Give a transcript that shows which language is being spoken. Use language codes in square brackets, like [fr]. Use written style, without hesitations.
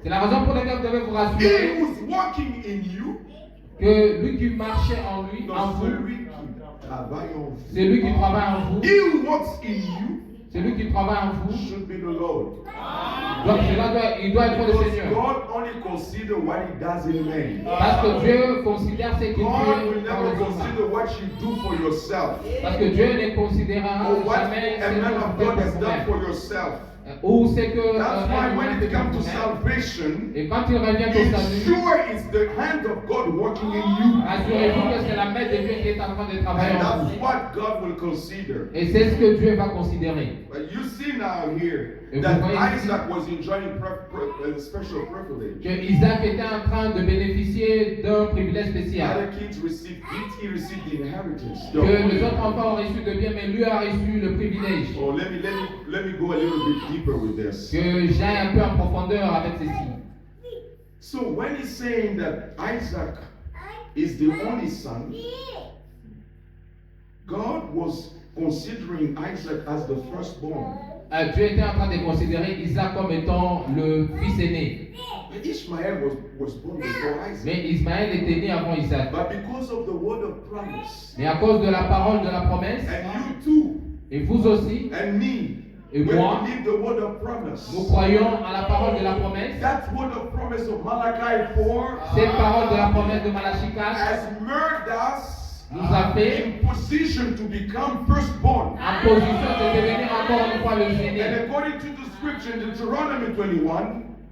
[fr] C'est la raison pour laquelle vous devez vous [en] he [fr] rassurer [en] who's working in you, [fr] que lui qui marchait en lui, en non vous, celui qui travaille en vous. c'est lui qui travaille en vous, [en] He who works in you [fr] c'est lui qui travaille en vous. [en] should be the Lord. [fr] Donc il doit être le [en] Because [fr] Seigneur. [en] God only considers what he does in man. [fr] Parce que Dieu considère ce qu'il [en] God [fr] fait [en] will [fr] dans [en] never [fr] les humains. [en] consider what you do for yourself [fr] Parce que Dieu ne considérera [en] or what [fr] jamais ce [en] a [fr] que [en] man [fr] vous [en] of [fr] faites [en] God has [fr] pour [en] done [fr] vous-même. [en] for yourself. [fr] Ou c'est que [en] That's why [fr] un [en] when [fr] humain [en] it [fr] fait [en] comes to [fr] pour vous-même. [en] salvation, [fr] Et quand il revient au [en] it's [fr] salut, [en] sure it's the hand of God working in you. [fr] rassurez-vous que c'est la main de Dieu qui est en train de travailler [en] And [fr] en [en] that's [fr] vous. [en] what God will consider. [fr] Et c'est ce que Dieu va considérer. [en] But you see now here [fr] Et [en] that [fr] vous voyez ici [en] Isaac was enjoying a special privilege. [fr] que Isaac était en train de bénéficier d'un privilège [en] The [fr] spécial. [en] other kids received gifts, he received the inheritance. [fr] Que les autres enfants ont reçu de bien, mais lui a reçu le privilège. [en] Oh, let me go a little bit deeper with this. [fr] Que j'aille un peu en profondeur avec ceci. [en] So when he's saying that Isaac is the only son, God was considering Isaac as the firstborn. [fr] Dieu était en train de considérer Isaac comme étant le fils aîné. [en] Ishmael was born before Isaac. [fr] Mais Ismaël était né avant Isaac. [en] But because of the word of promise, [fr] Mais à cause de la parole de la promesse, [en] and you too, [fr] et vous aussi, [en] and me, [fr] et [en] we [fr] moi, [en] believe the word of promise. [fr] nous croyons à la parole de la promesse. [en] That word of promise of Malachi 4 [fr] Cette parole de la promesse de Malachie 4 [en] has made us [fr] nous a fait [en] in position to become firstborn. [fr] en position de devenir encore une fois le [en] And [fr] aîné. [en] according to the scripture in Deuteronomy 21,